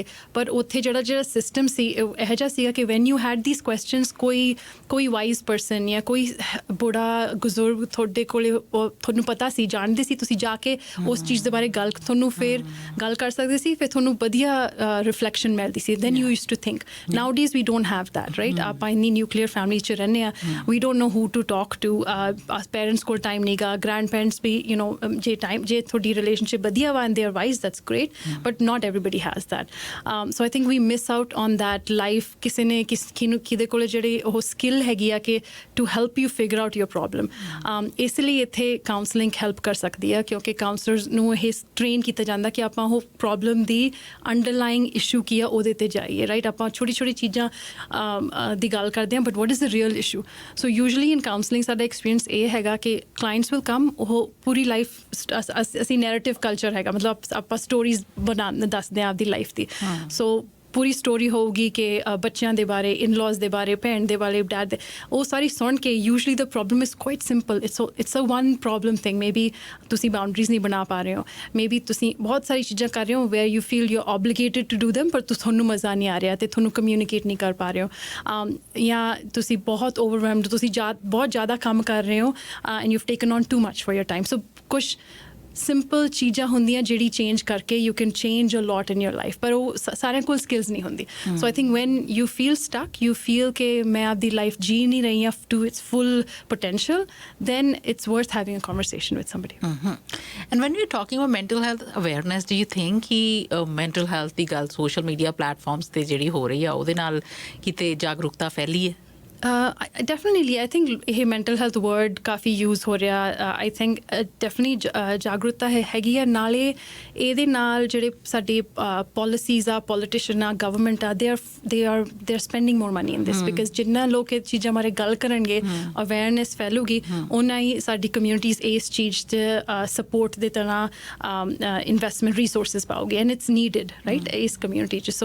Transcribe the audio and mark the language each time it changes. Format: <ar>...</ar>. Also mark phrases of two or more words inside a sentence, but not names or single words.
<pa>ਪਰ ਉੱਥੇ ਜਿਹੜਾ ਸਿਸਟਮ ਸੀ ਇਹੋ ਜਿਹਾ ਸੀਗਾ ਕਿ</pa> <en>when you had these questions,</en> <pa>ਕੋਈ</pa> <en>wise person</en> <pa>ਜਾਂ ਕੋਈ ਬੁੜਾ ਬਜ਼ੁਰਗ ਤੁਹਾਡੇ ਕੋਲੇ, ਤੁਹਾਨੂੰ ਪਤਾ ਸੀ, ਜਾਣਦੇ ਸੀ, ਤੁਸੀਂ ਜਾ ਕੇ ਉਸ ਚੀਜ਼ ਦੇ ਬਾਰੇ ਤੁਹਾਨੂੰ ਫਿਰ ਗੱਲ ਕਰ ਸਕਦੇ ਸੀ, ਫਿਰ ਤੁਹਾਨੂੰ ਵਧੀਆ ਰਿਫਲੈਕਸ਼ਨ ਮਿਲਦੀ ਸੀ।</pa> <en>Then you used to think. Nowadays we don't have that, right. ਆਪਾਂ ਇੰਨੀ nuclear family 'ਚ ਰਹਿੰਦੇ ਹਾਂ, we don't know who to talk to.</en> <pa>ਪੇਰੈਂਟਸ ਕੋਲ ਟਾਈਮ ਨਹੀਂ ਗਾ,</pa> <en>grand parents</en> <pa>ਵੀ ਜੇ ਤੁਹਾਡੀ ਰਿਲੇਸ਼ਨਸ਼ਿਪ ਵਧੀਆ ਵਾ,</pa> <en>they are wise, that's great, but not everybody has that. So I think we miss out on that life.</en> <pa>ਕਿਸੇ ਨੇ ਕਿਹਦੇ ਕੋਲ ਜਿਹੜੀ ਉਹ ਸਕਿੱਲ ਹੈਗੀ ਆ ਕਿ</pa> <en>to help you figure out your problem.</en> <pa>ਇਸ ਲਈ ਇੱਥੇ ਕਾਉਂਸਲਿੰਗ ਹੈਲਪ ਕਰ ਸਕਦੀ ਆ, ਕਿਉਂਕਿ ਕਾਉਂਸਲਰਸ ਨੂੰ ਇਹ ਟ੍ਰੇਨ ਕੀਤਾ ਜਾਂਦਾ ਕਿ ਆਪਾਂ ਉਹ ਪ੍ਰੋਬਲਮ ਦੀ</pa> <en>underlying issue</en> <pa>ਕੀ ਆ ਉਹਦੇ 'ਤੇ ਜਾਈਏ, ਰਾਈਟ। ਆਪਾਂ ਛੋਟੀ ਛੋਟੀ ਚੀਜ਼ਾਂ ਦੀ ਗੱਲ ਕਰਦੇ ਹਾਂ,</pa> <en>But what is the real issue? So usually in counselling</en> <pa>ਸਾਡਾ ਐਕਸਪੀਰੀਅੰਸ ਇਹ ਹੈਗਾ ਕਿ</pa> <en>clients will come,</en> <pa>ਉਹ ਪੂਰੀ ਲਾਈਫ ਅਸੀਂ</pa> <en>narrative culture</en> <pa>ਹੈਗਾ, ਮਤਲਬ ਆਪਾਂ ਸਟੋਰੀਜ਼ ਦੱਸਦੇ ਹਾਂ ਆਪਦੀ ਲਾਈਫ ਦੀ। ਸੋ ਪੂਰੀ ਸਟੋਰੀ ਹੋਊਗੀ ਕਿ ਬੱਚਿਆਂ ਦੇ ਬਾਰੇ, ਇਨ-ਲॉज ਦੇ ਬਾਰੇ, ਭੈਣ ਦੇ ਬਾਰੇ, ਡੈਡ ਦੇ, ਉਹ ਸਾਰੀ ਸੁਣ ਕੇ</pa> <en>usually the problem is quite simple. It's a one problem thing. may be</en> <pa>ਤੁਸੀਂ ਬਾਊਂਡਰੀਜ਼ ਨਹੀਂ ਬਣਾ ਪਾ ਰਹੇ ਹੋ,</pa> <en>may be</en> <pa>ਤੁਸੀਂ ਬਹੁਤ ਸਾਰੀ ਚੀਜ਼ਾਂ ਕਰ ਰਹੇ ਹੋ</pa> <en>where you feel you obligated to do them,</en> <pa>ਪਰ ਤੁਹਾਨੂੰ ਮਜ਼ਾ ਨਹੀਂ ਆ ਰਿਹਾ ਅਤੇ ਤੁਹਾਨੂੰ ਕਮਿਊਨੀਕੇਟ ਨਹੀਂ ਕਰ ਪਾ ਰਹੇ ਹੋ, ਜਾਂ ਤੁਸੀਂ ਬਹੁਤ ਓਵਰਵੈਲਮਡ, ਤੁਸੀਂ ਬਹੁਤ ਜ਼ਿਆਦਾ ਕੰਮ ਕਰ ਰਹੇ ਹੋ</pa> <en>and you've taken on too much for your time.</en> <pa>ਸੋ ਕੁਛ ਸਿੰਪਲ ਚੀਜ਼ਾਂ ਹੁੰਦੀਆਂ ਜਿਹੜੀ ਚੇਂਜ ਕਰਕੇ</pa> <en>you can change a lot in your life,</en> <pa>ਪਰ ਉਹ ਸਾਰਿਆਂ ਕੋਲ ਸਕਿੱਲਸ ਨਹੀਂ ਹੁੰਦੀ।</pa> <en>So I think when you feel stuck, you feel</en> <pa>ਕਿ ਮੈਂ ਆਪਦੀ ਲਾਈਫ ਜੀ ਨਹੀਂ ਰਹੀ ਹਾਂ</pa> <en>to its full potential, then it's worth having a conversation with somebody. And when we're talking about mental health awareness, do you think</en> <pa>ਕਿ</pa> <en>mental health</en> <pa>ਦੀ ਗੱਲ</pa> <en>social media platforms</en> <pa>ਤੇ ਜਿਹੜੀ ਹੋ ਰਹੀ ਆ ਉਹਦੇ ਨਾਲ ਕਿਤੇ ਜਾਗਰੂਕਤਾ ਫੈਲੀ ਹੈ?</pa> <en>Definitely, I think</en> <pa>ਇਹ</pa> <en>mental health word</en> <pa>ਕਾਫੀ ਯੂਜ਼ ਹੋ ਰਿਹਾ।</pa> <en>I think definitely</en> <pa>ਜਾਗਰੂਕਤਾ ਹੈਗੀ ਆ। ਨਾਲੇ ਇਹਦੇ ਨਾਲ ਜਿਹੜੇ ਸਾਡੀ ਪੋਲਿਸੀਜ਼ ਆ, ਪੋਲੀਟੀਸ਼ੀਅਨ ਆ, ਗਵਰਨਮੈਂਟ ਆ,</pa> <en>they are spending more money in this,</en> <pa>ਬਿਕਾਜ਼ ਜਿੰਨਾ ਲੋਕ ਇਹ ਚੀਜ਼ਾਂ ਬਾਰੇ ਗੱਲ ਕਰਨਗੇ, ਅਵੇਅਰਨੈਸ ਫੈਲੂਗੀ, ਉਹਨਾਂ ਹੀ ਸਾਡੀ ਕਮਿਊਨਿਟੀਜ਼ ਇਸ ਚੀਜ਼ 'ਚ ਸਪੋਰਟ ਦੇ ਤਰ੍ਹਾਂ</pa> <en>investment resources</en> <pa>ਪਾਓਗੇ,</pa> <en>and it's needed, right,</en> <pa>ਇਸ ਕਮਿਊਨਿਟੀ 'ਚ।</pa>